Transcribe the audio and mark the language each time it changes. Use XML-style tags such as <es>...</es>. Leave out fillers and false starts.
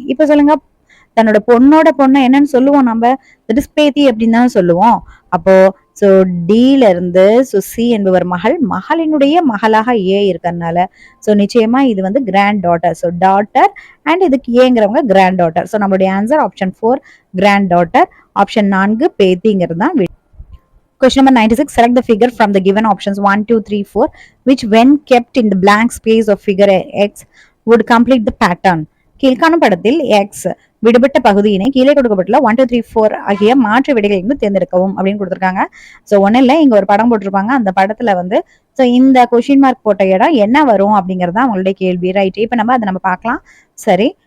<ta>இப்ப சொல்லுங்க, தன்னோட பொண்ணோட பொண்ணு என்னன்னு சொல்லுவோம் நம்ம, தட் இஸ் பேத்தி அப்படின்னு தான் சொல்லுவோம். அப்போ சோ டில இருந்து சோ சி என்பவர் மகள், மகளினுடைய மகளாக ஏ இருக்கிறதுனால சோ நிச்சயமா இது வந்து grand daughter. So daughter and இதுக்கு ஏங்கிறவங்க கிராண்ட் டாட்டர். சோ நம்மளுடைய answer option 4 grand daughter. Option 4 பேத்திங்கிறது தான்.</ta> <en>Question number 96. Select the figure from the given options 1, 2, 3, 4, which when kept in the blank space of figure X would complete the pattern.</en> <ta>கீழ்காணும் படத்தில் X விடுபட்ட பகுதியினை கீழே கொடுக்கப்பட்டுள்ள 1, 2, 3, 4 ஆகிய மாற்று விடைகளிலிருந்து தேர்ந்தெடுக்கவும் அப்படின்னு கொடுத்துருக்காங்க. ஸோ ஒன்றும் இல்லை, இங்க ஒரு படம் போட்டிருப்பாங்க. அந்த படத்துல வந்து ஸோ இந்த கொஸ்டின் மார்க் போட்ட இடம் என்ன வரும் அப்படிங்கறது அவங்களுடைய கேள்வி. ரைட். இப்ப நம்ம அதை நம்ம பார்க்கலாம். சரி.</ta>